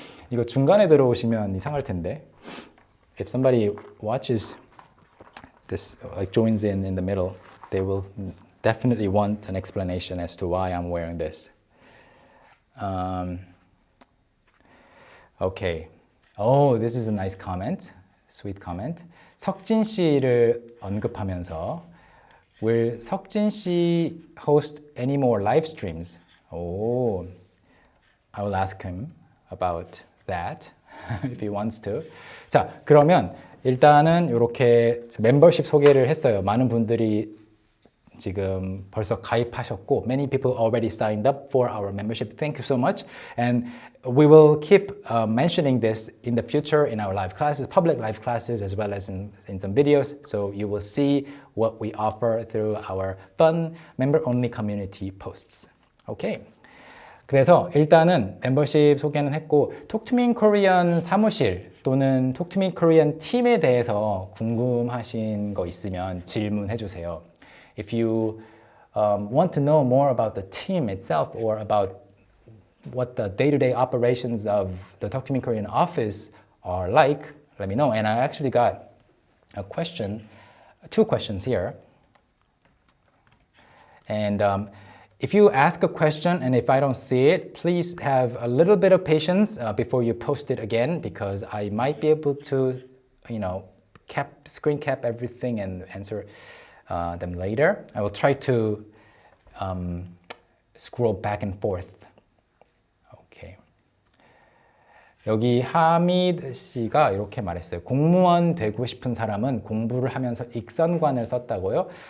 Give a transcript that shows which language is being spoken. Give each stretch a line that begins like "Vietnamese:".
Korean: 이거 중간에 들어오시면 이상할 텐데.
English: If somebody watches this, like joins in the middle, they will definitely want an explanation as to why I'm wearing this. Okay. Oh, this is a nice comment. Sweet comment.
Korean: 석진 씨를 언급하면서
English: will 석진 씨 host any more live streams? Oh, I will ask him about that if he wants to.
Korean: 자, 그러면 일단은 이렇게 멤버십 소개를 했어요. 많은 분들이 지금 벌써 가입하셨고,
English: many people already signed up for our membership. Thank you so much. And we will keep mentioning this in the future in our live classes, public live classes, as well as in some videos. So you will see what we offer through our fun member-only community posts. Okay.
Korean: 그래서 일단은 멤버십 소개는 했고 Talk to me in Korean 사무실 또는 Talk to me in Korean 팀에 대해서 궁금하신 거 있으면 질문해 주세요.
English: If you want to know more about the team itself or about what the day-to-day operations of the Talk to me in Korean office are like, let me know. And I actually got a question, two questions here. And if you ask a question and if I don't see it, please have a little bit of patience before you post it again because I might be able to, screen cap everything and answer them later. I will try to scroll back and forth. Okay.
Korean: 여기 하미드 씨가 이렇게 말했어요. 공무원 되고 싶은 사람은 공부를 하면서 익선관을 썼다고요.